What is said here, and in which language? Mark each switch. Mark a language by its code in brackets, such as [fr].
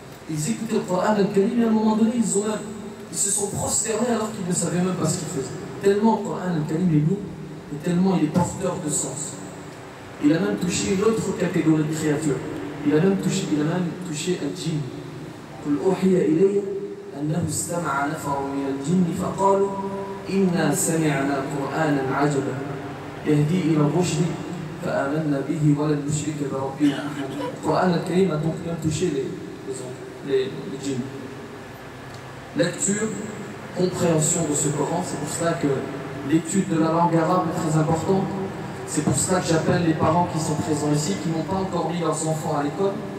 [fr] Ils écoutaient le Coran al-Karim et à un moment donné, ils se sont prosternés alors qu'ils ne savaient même pas ce qu'ils faisaient. Tellement le Coran al-Karim est lourd et tellement il est porteur de sens. Il a même touché une autre catégorie de créatures. Il a même touché un djinn. [ar] قل أوحي إلي أنه استمع نفر من الجن فقالوا إنا سمعنا قرآنا عجبا يهدي إلى الرشد فآمنا به ولن نشرك بربنا أحدا. [fr] Le Coran al-Karim a donc même touché les djinns. Lecture, compréhension de ce Coran, c'est pour cela que l'étude de la langue arabe est très importante. C'est pour cela que j'appelle les parents qui sont présents ici, qui n'ont pas encore mis leurs enfants à l'école.